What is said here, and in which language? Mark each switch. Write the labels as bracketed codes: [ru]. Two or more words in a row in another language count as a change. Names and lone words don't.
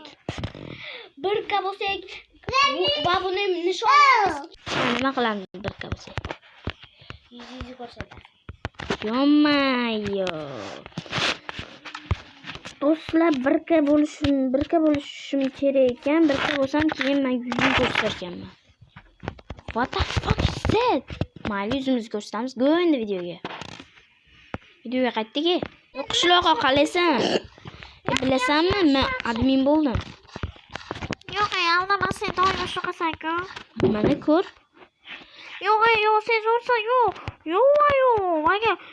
[uz] 1k bo'lsak, va buni nishonamiz. Nima qilamiz 1k bo'lsa? Yuzingizni ko'rsatasiz. Yo'mayyo. Do'stlar 1k bo'lishim kerak ekan. 1k bo'lsam keyin men yuzimni ko'rsatganman. [en] What the fuck is that? [uz] Mayli yuzimizni ko'rsatamiz. Go endi videoga qaytdik. Qishloqqa qalaysan? Bilasanmi? Men admin bo'ldim. Yo'q, aldamasang doim shuqasan-ku. Mana ko'r. Yo'q, sen zo'rsan, yo'q. Aga.